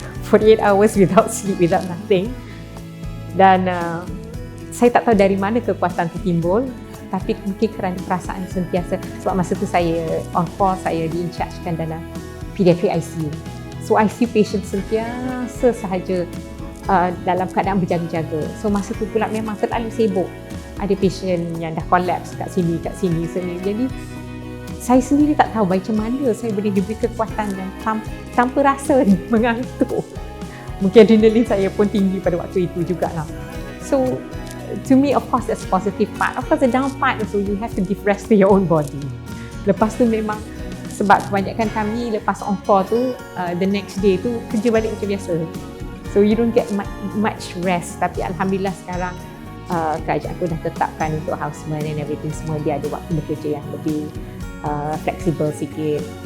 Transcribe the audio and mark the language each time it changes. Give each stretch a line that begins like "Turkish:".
English: 48 hours without sleep, without nothing.
Malay: Dan saya tak tahu dari mana kekuatan itu timbul, tapi mungkin kerana perasaan sentiasa. Sebab masa tu saya on call, saya di-in-chargekan dalam pediatric ICU. So ICU patient sentiasa sahaja dalam keadaan berjaga-jaga. So masa tu pula memang terlalu sibuk. Ada patient yang dah collapse kat sini. Jadi saya sendiri tak tahu macam mana saya boleh diberi kekuatan dan tanpa rasa mengantuk. Mungkin adrenalin saya pun tinggi pada waktu itu jugalah.
English: So to me, of course, that's positive part. Of course, the down part also, you have to give rest to your own body.
Malay: Lepas tu memang, sebab kebanyakan kami lepas on call tu, the next day tu kerja balik macam biasa.
English: So you don't get much rest.
Malay: Tapi alhamdulillah sekarang kerajaan aku dah tetapkan untuk houseman and everything semua, dia ada waktu bekerja yang lebih fleksibel sikit.